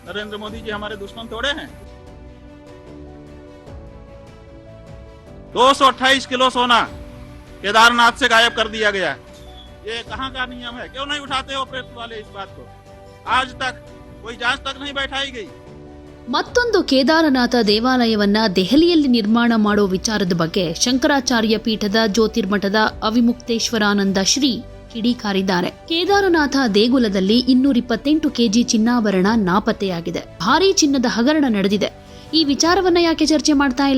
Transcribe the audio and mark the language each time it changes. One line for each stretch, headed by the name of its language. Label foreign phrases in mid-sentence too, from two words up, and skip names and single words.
Hindi: नरेंद्र मोदी जी हमारे दुश्मन थोड़े हैं। 228 किलो सोना केदारनाथ से गायब कर दिया गया। ये कहाँ का नियम है? क्यों नहीं उठाते हो प्रेस वाले इस बात को? आज तक कोई जांच तक नहीं बैठाई गई।
Kannada: ಮತ್ತೊಂದು ಕೇದಾರನಾಥ ದೇವಾಲಯವನ್ನ ದೆಹಲಿಯಲ್ಲಿ ನಿರ್ಮಾಣ ಮಾಡೋ ವಿಚಾರದ ಬಗ್ಗೆ ಶಂಕರಾಚಾರ್ಯ ಪೀಠದ ಜ್ಯೋತಿರ್ಮಠದ ಅವಿಮುಕ್ತೇಶ್ವರಾನಂದ ಶ್ರೀ ಕಿಡಿಕಾರಿದ್ದಾರೆ. ಕೇದಾರನಾಥ ದೇಗುಲದಲ್ಲಿ 228 ಕೆಜಿ ಚಿನ್ನಾಭರಣ ನಾಪತ್ತೆಯಾಗಿದೆ. ಭಾರೀ ಚಿನ್ನದ ಹಗರಣ ನಡೆದಿದೆ. ಈ ವಿಚಾರವನ್ನ ಯಾಕೆ ಚರ್ಚೆ ಮಾಡ್ತಾ ಇಲ್ಲ?